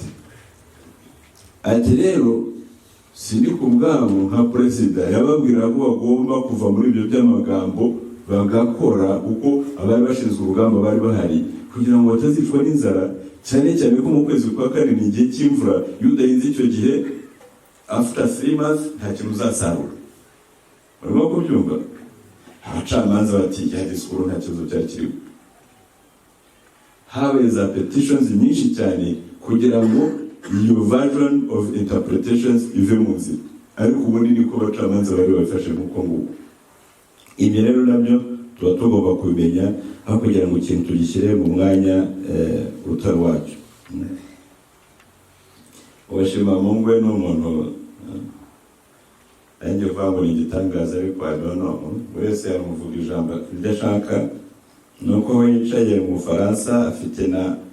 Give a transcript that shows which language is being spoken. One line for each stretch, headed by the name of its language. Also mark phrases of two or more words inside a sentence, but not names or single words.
Kinyarwanda: Ati rero Sindika ubwabo nka perezida yababwira ko bagomba kuva muri ibyo by'amagambo bagakora, kuko abari bashinzwe urugamba bari bahari, kugira ngo batazicwa n'inzara, cyane cyane ko mu kwezi kwa kane ni igihe cy'imvura. Iyo udahinze icyo gihe
English: after 3 months
Kinyarwanda: nta kintu uzasarura. Barimo kubyumva abacamanza bati ya disikuru nta kibazo cyari kirimo habaye za petitions nyinshi cyane kugira ngo iyo
English: version of interpretations
Kinyarwanda: ive mu nzira ariko ubundi niko abacamanza bari bafashe nk'uko nguko ibyo rero nabyo tuba tugomba kubimenya aho kugira ngo ikintu tugishyire mu mwanya utari wacyo ubashima Mungu we n'umuntu nanjye uvuga ngo ni igitangaza ariko adono wese yamuvuga ijambo iryo ashaka nuko we yicaye mu Bufaransa afite na